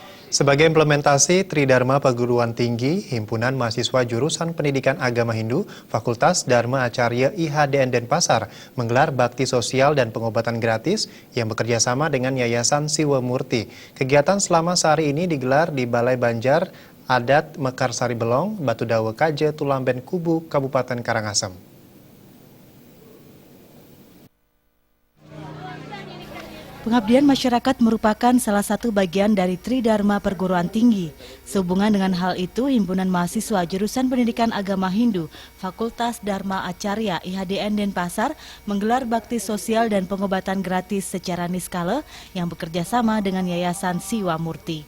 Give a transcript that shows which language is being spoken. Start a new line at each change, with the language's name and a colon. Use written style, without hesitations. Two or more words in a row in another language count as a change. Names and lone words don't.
Indonesian: Sebagai implementasi Tridharma Perguruan Tinggi, Himpunan Mahasiswa Jurusan Pendidikan Agama Hindu, Fakultas Dharma Acarya IHDN Denpasar menggelar bakti sosial dan pengobatan gratis yang bekerja sama dengan Yayasan Siwa Murti. Kegiatan selama sehari ini digelar di Balai Banjar Adat Mekarsari Belong, Batu Dawe Kaje, Tulamben Kubu, Kabupaten Karangasem. Pengabdian masyarakat merupakan salah satu bagian dari Tridharma Perguruan Tinggi. Sehubungan dengan hal itu, Himpunan Mahasiswa Jurusan Pendidikan Agama Hindu, Fakultas Dharma Acarya IHDN Denpasar menggelar bakti sosial dan pengobatan gratis secara niskala yang bekerja sama dengan Yayasan Siwa Murti.